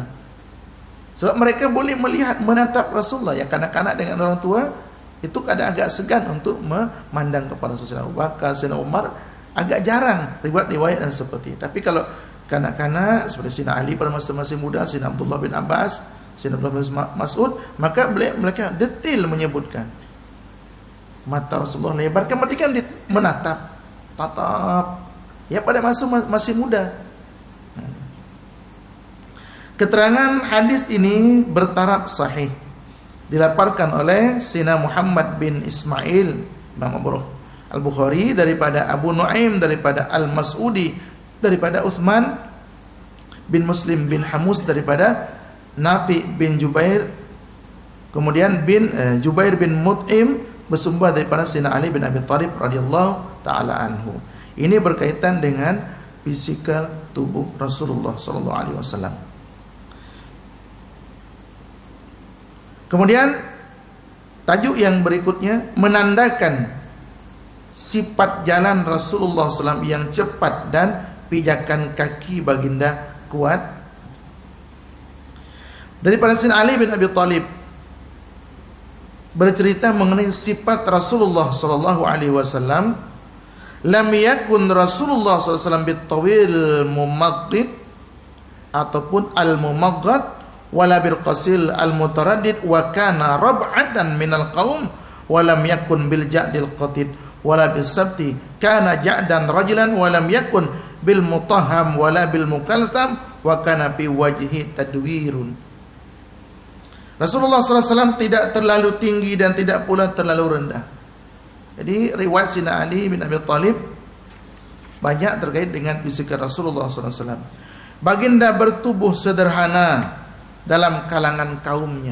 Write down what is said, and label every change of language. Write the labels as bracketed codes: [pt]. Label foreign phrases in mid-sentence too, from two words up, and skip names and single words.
[ms] Sebab mereka boleh melihat, menatap Rasulullah. Yang kanak-kanak dengan orang tua itu kadang agak segan untuk memandang kepada Rasulullah. Abu Bakar, Sayyidina Umar agak jarang riwayat dan seperti. Tapi kalau kanak-kanak seperti Sayyidina Ali pada masa masih muda, Sayyidina Abdullah bin Abbas, Sayyidina Abdullah bin Mas'ud, maka mereka detail menyebutkan mata Rasulullah lebar, kemudian menatap, tatap. Ya pada masa masih muda. Keterangan hadis ini bertaraf sahih, dilaporkan oleh Sayyidina Muhammad bin Ismail Imam Al-Bukhari, daripada Abu Nuaim, daripada Al-Mas'udi, daripada Uthman bin Muslim bin Hamus, daripada Nafi bin Jubair, kemudian Jubair bin Mut'im bersumber daripada Sayyidina Ali bin Abi Thalib radhiyallahu taala anhu. Ini berkaitan dengan fisikal tubuh Rasulullah sallallahu alaihi wasallam. Kemudian tajuk yang berikutnya menandakan sifat jalan Rasulullah SAW yang cepat dan pijakan kaki baginda kuat. Daripada Sayyidina Ali bin Abi Thalib bercerita mengenai sifat Rasulullah SAW [ar] لم يكن رسول الله ﷺ بالطويل الممدد ataupun الممغط ولا بالقصير المتردد وكان ربعة من القوم ولم يكن بالجعد القطط ولا بالسبط كان جعدا رجلا ولم يكن بالمطهم ولا بالمكلثم وكان في وجهه تدوير. [ms] Rasulullah SAW tidak terlalu tinggi dan tidak pula terlalu rendah. Jadi riwayat Sayyidina Ali bin Abi Thalib banyak terkait dengan bisikan Rasulullah SAW. Baginda bertubuh sederhana dalam kalangan kaumnya.